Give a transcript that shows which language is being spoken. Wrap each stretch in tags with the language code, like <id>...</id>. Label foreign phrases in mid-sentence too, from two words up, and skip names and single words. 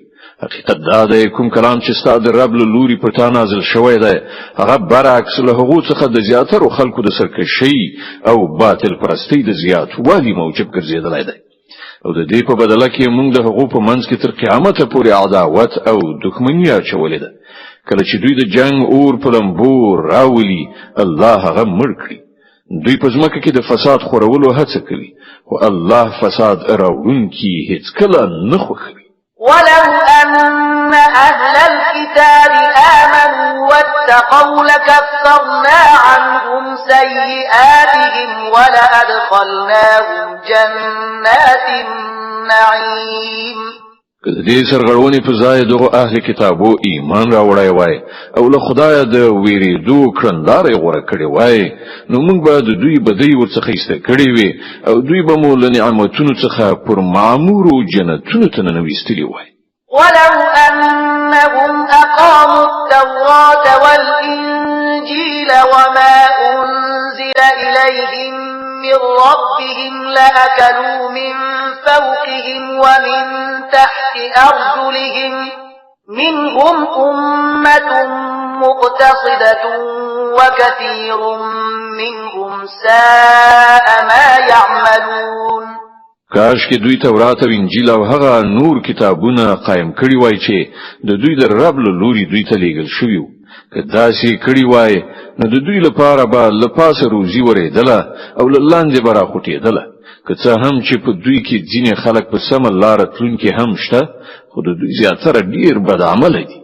<ps>حقیقت دا دی کوم کلام چې ستاسو د رب له لوري پر تا نازل شوی دی هغه برعکس له هغو څخه د زیاترو خلکو د سرکشي او باطل پرستی د زیاتوالي موجب ګرځېدلی دی او د دې په بدله کې موږ د هغو په منځ کې تر قیامته پورې عداوت او دښمني اچولې ده. کله چې دوی د جنگ اور په لمبو راولي الله هغه مړ کړي. دوی په ځمکه کې د فساد خورولو هڅه کوي خو الله فساد راوړونکي هیڅکله نه خوښوي.</ps> <ar>ولو أن أهل الكتاب آمنوا واتقوا لكفرنا عنهم سيئاتهم ولأدخلناهم جنات النعيم.</ar> <ps>که د دې سرغړونې په ځای دغه اهل کتابو ایمان راوړی وای او له خدایه د ویریدو کړندارې غوره کړې وای نو موږ به د دوی بدۍ ورڅخه ایسته کړې وي او دوی به مو له نعمتونو څخه پر معمورو جنتونو ته ننویستلي وای.</ps> <ar>ولو أنهم أقاموا التوراة والإنجيل وما أنزل إليهم من ربهم لأكلوا من فوقهم ومن تحت أرجلهم منهم أمة مقتصدة وكثير منهم ساء ما يعملون.</ar> <ps>کاش کې دوی تورات او انجیل او هغه نور کتابونه قائم کړی وای چې د دوی د رب له لوري دوی ته لیږل شوی وو. که داسې کړی وای نو د دوی لپاره به له پاسه روزي ورېدله او له لاندې به راخوټېدله. که څه هم چې په دوی کې ځینې خلک په سمه لاره تلونکي هم شته خو د دوی زیاتره ډېر بد عمله دي.</ps>